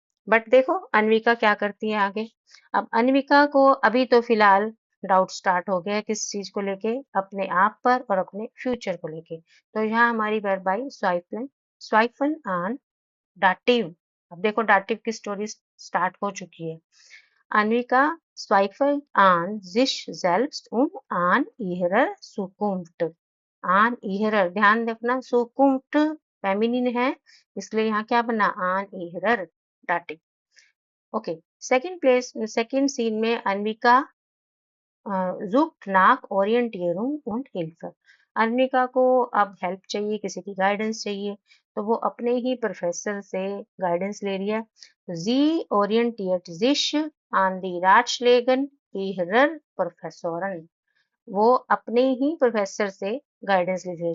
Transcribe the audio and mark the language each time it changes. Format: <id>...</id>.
<hi>But देखो अन्विका क्या करती है आगे। अब अन्विका को अभी तो फिलहाल डाउट स्टार्ट हो गया है, किस चीज को लेके? अपने आप पर और अपने फ्यूचर को लेके। तो यहाँ हमारी वर्ब आई स्वाइफन, स्वाइफन आन डाटिव। अब देखो डाटिव की स्टोरी स्टार्ट हो चुकी है।</hi> <de>Anvika zweifelt an sich selbst und an ihrer Zukunft।</de> <hi>an ihrer, ध्यान रखना सुकुम्ट फेमिनिन है, इसलिए यहाँ क्या बना an ihrer dative. Okay, second scene में Anvika</hi> <de>sucht nach Orientierung und Hilfe।</de> <hi>Anvika को अब हेल्प चाहिए, किसी की गाइडेंस चाहिए, तो वो अपने ही प्रोफेसर से गाइडेंस ले रही है।</hi> <de>Sie orientiert sich an die Ratschlägen ihrer Professoren।</de> <hi>वो अपने ही प्रोफेसर से गाइडेंस ले रही है।</hi>